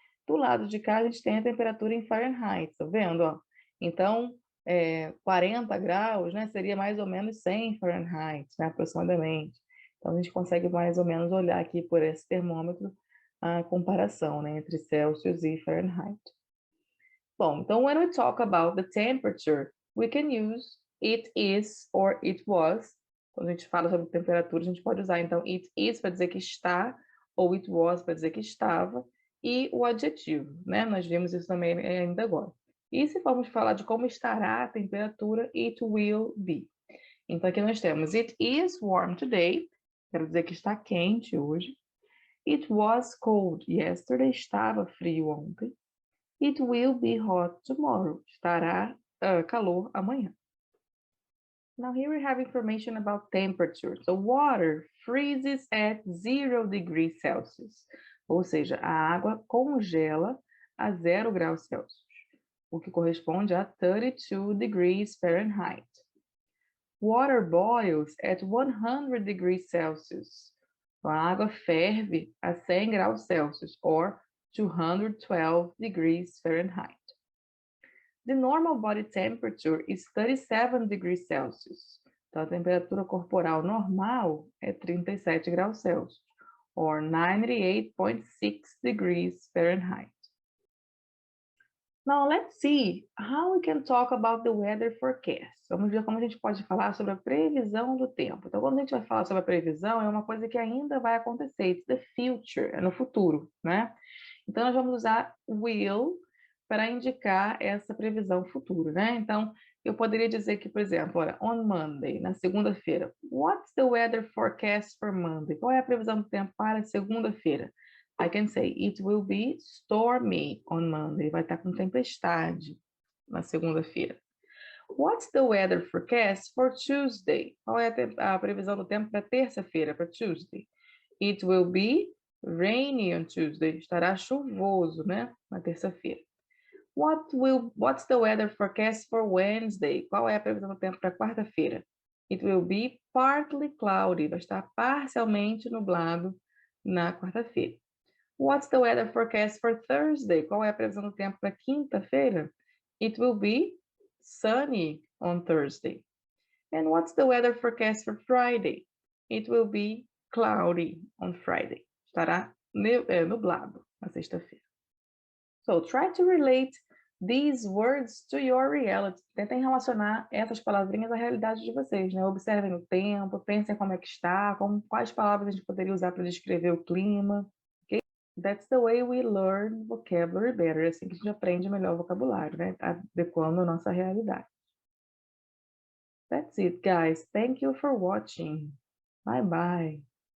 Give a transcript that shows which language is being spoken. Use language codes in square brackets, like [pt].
[pt] Do lado de cá, a gente tem a temperatura em Fahrenheit, tá vendo, ó? Então, 40 graus, né? Seria mais ou menos 100 Fahrenheit, né? Aproximadamente. Então, a gente consegue mais ou menos olhar aqui por esse termômetro a comparação, né? Entre Celsius e Fahrenheit. Bom, então, [en] when we talk about the temperature, we can use it is or it was. [pt] Quando a gente fala sobre temperatura, a gente pode usar, então, [en] it is [pt] para dizer que está, ou [en] it was [pt] para dizer que estava, e o adjetivo, né? Nós vimos isso também ainda agora. E se formos falar de como estará a temperatura, [en] it will be. [pt] Então, aqui nós temos [en] it is warm today, [pt] quero dizer que está quente hoje. [en] It was cold yesterday, [pt] estava frio ontem. [en] It will be hot tomorrow. [pt] Estará calor amanhã. [en] Now here we have information about temperature. So water freezes at 0 degrees Celsius. [pt] Ou seja, a água congela a 0 graus Celsius, o que corresponde a [en] 32 degrees Fahrenheit. Water boils at 100 degrees Celsius. [pt] A água ferve a 100 graus Celsius, [en] or 212 degrees Fahrenheit. The normal body temperature is 37 degrees Celsius. [pt] Então, a temperatura corporal normal é 37 graus Celsius, [en] or 98.6 degrees Fahrenheit. Now, let's see how we can talk about the weather forecast. [pt] Vamos ver como a gente pode falar sobre a previsão do tempo. Então, quando a gente vai falar sobre a previsão, é uma coisa que ainda vai acontecer. [en] It's the future, [pt] é no futuro, né? Então, nós vamos usar will para indicar essa previsão futura, né? Então, eu poderia dizer que, por exemplo, olha, [en] on Monday, [pt] na segunda-feira. [en] What's the weather forecast for Monday? [pt] Qual é a previsão do tempo para segunda-feira? [en] I can say it will be stormy on Monday. [pt] Vai estar com tempestade na segunda-feira. [en] What's the weather forecast for Tuesday? [pt] Qual é a previsão do tempo para terça-feira, para Tuesday? [en] It will be rainy on Tuesday. [pt] Estará chuvoso, né, na terça-feira. [en] What's the weather forecast for Wednesday? [pt] Qual é a previsão do tempo para quarta-feira? [en] It will be partly cloudy. [pt] Vai estar parcialmente nublado na quarta-feira. [en] What's the weather forecast for Thursday? [pt] Qual é a previsão do tempo para quinta-feira? [en] It will be sunny on Thursday. And what's the weather forecast for Friday? It will be cloudy on Friday. [pt] Estará nublado na sexta-feira. [en] So try to relate these words to your reality. [pt] Tentem relacionar essas palavrinhas à realidade de vocês, né? Observem o tempo, pensem como é que está, quais palavras a gente poderia usar para descrever o clima. Okay? [en] That's the way we learn vocabulary better. [pt] É assim que a gente aprende melhor o vocabulário, né? Adequando a nossa realidade. [en] That's it, guys. Thank you for watching. Bye bye.